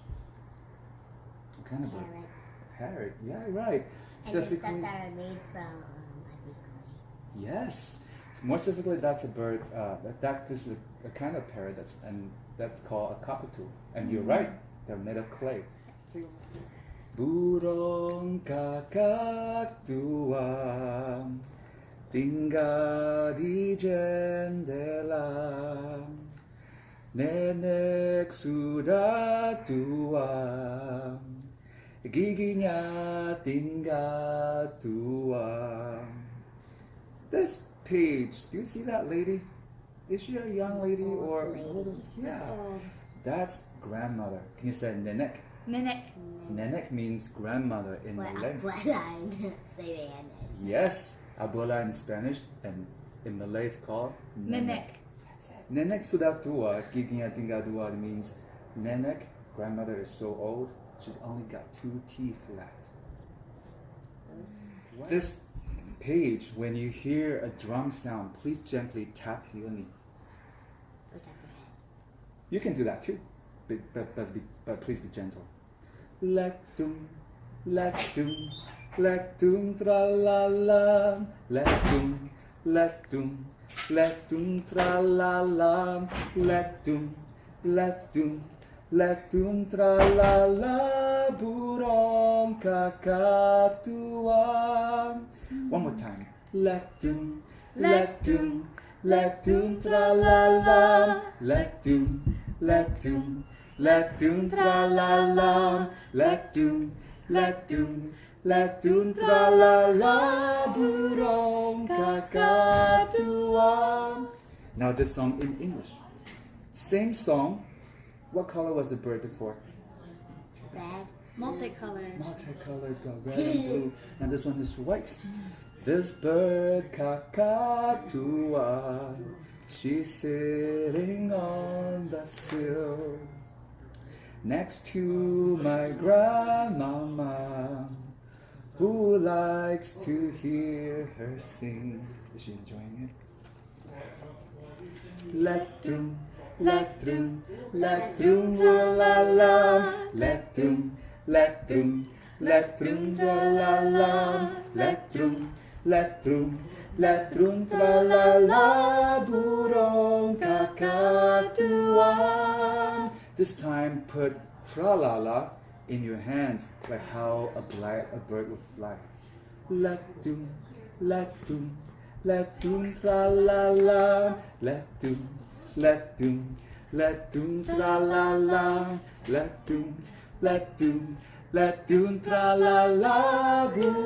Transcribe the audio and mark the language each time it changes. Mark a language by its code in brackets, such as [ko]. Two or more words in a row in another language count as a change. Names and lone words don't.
[en] What kind of bird? Parrot. Parrot. Yeah, right. And the stuff that are made from, I think, clay. Yes. More specifically, that's a bird. That is a kind of parrot that's called a cockatoo. And you're right, they're made of clay. [ms] Burung Kakatua tinggal di jendela, nenek sudah tua, giginya tinggal tua. [en] This page, do you see that lady? Is she a young lady or lady. yeah? That's grandmother. Can you say nenek? [ms] Nenek. [en] Nenek means grandmother in Malay. Yes, abuela in Spanish, and in Malay it's called [ms] Nenek. Nenek sudah tua, giginya tinggal dua [en] means nenek, grandmother is so old, she's only got 2 teeth left. This page, when you hear a drum sound, please gently tap your knee. You can do that too, but please be gentle. Lek-dung, lek-dung, lek-dung, tra-la-la. Lek-dung, lek-dung, lek-dung, tra-la-la. Lek-dung, lek-dung, lek-dung, tra-la-la. [ms] Burung Kakatua. [en] One more time. Lek-dung, lek-dung, lek-dung, tra-la-la. Lek-dung, lek-dung, lek-dung, tra-la-la. Lek-dung, lek-dung, lek-dung, tra-la-la. [ms] Burung Kakatua. [en] Now this song in English. Same song. What color was the bird before? Red. Multicolored. Multicolored, it's got red and blue, and this one is white. This bird, Kakatua, she's sitting on the sill next to my grandmama, who likes to hear her sing. Is she enjoying it? Lek-dung, lek-drung, lek-drung, la-la-la. Lek-dung, lek-drung, lek-drung, la-la-la. Lek-drung, lek-drung, lek-drung, tra-la-la. [ms] Burung Kakatua. [en] This time put tra-la-la in your hands, like how a bird would fly. Lek-dung, lek-dung, lek-dung, tra-la-la. Lek-dung, lek-dung, lek-dung, tra-la-la. Lek-dung, lek-dung, lek-dung, tra-la-la.